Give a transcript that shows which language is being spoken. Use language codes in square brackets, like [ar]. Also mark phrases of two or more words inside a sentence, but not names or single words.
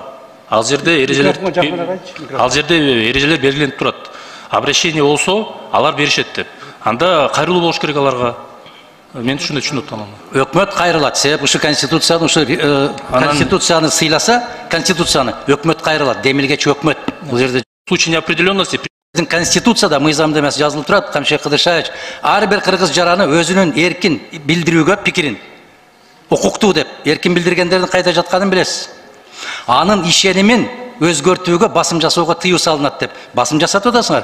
[ky] Ал жерде эрежелер белгиленип турат. Обращение болсо, алар беришет деп. Анда кайрылуу болуш керек аларга. Мен ушундай түшүнүп атам. Өкмөт кайрылат. Себеп ушу конституцияны, конституцияны сыйласа, конституцияны өкмөт кайрылат. Демилгечи өкмөт. Бул жерде [ru] в случае неопределенности [ky] Конституцияда мыйзамда эмес жазылып турат, Камшек Кыдыршаевич, ар бир кыргыз жараны өзүнүн эркин билдирүүгө пикирин укуктуу деп эркин билдиргендердин кайда жатканын билесиз. Анын ишенимин өзгөртүүгө басым жасоого тыюу салынат деп басым жасатып атасыңар.